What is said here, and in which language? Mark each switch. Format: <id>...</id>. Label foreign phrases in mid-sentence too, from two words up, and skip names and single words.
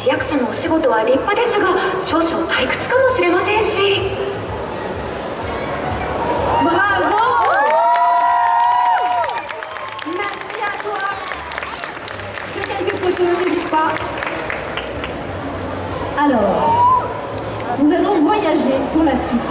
<ja>手のお仕事は立派ですが、少々退屈かもしれませんし。</ja> <fr>Bravo! Merci à toi. Fais quelques photos, n'hésite pas. Alors, nous allons voyager pour la suite.</fr>